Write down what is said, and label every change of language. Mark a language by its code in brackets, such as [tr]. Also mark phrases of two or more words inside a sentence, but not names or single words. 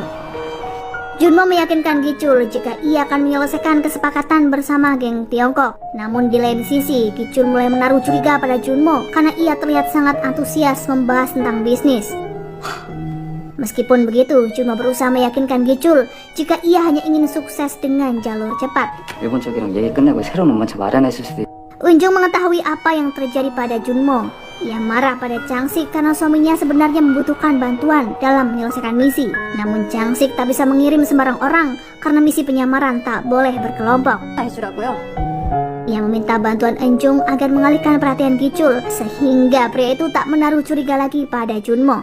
[id] Junmo meyakinkan Gichul jika ia akan menyelesaikan kesepakatan bersama geng Tiongkok. Namun di lain sisi, Gichul mulai menaruh curiga pada Junmo karena ia terlihat sangat antusias membahas tentang bisnis. Meskipun begitu, Junmo berusaha meyakinkan Gichul jika ia hanya ingin sukses dengan jalur cepat. [ko] 일본 쪽이랑 얘기 끝내고 새로운 먼저 마련했을 수도 있고. [id] Unjung mengetahui apa yang terjadi pada Junmo. Ia marah pada Changsik karena suaminya sebenarnya membutuhkan bantuan dalam menyelesaikan misi. Namun Changsik tak bisa mengirim sembarang orang karena misi penyamaran tak boleh berkelompok. [ko] 해주라고요? [id] Ia meminta bantuan Enjung agar mengalihkan perhatian Gichul sehingga pria itu tak menaruh curiga lagi pada Junmo.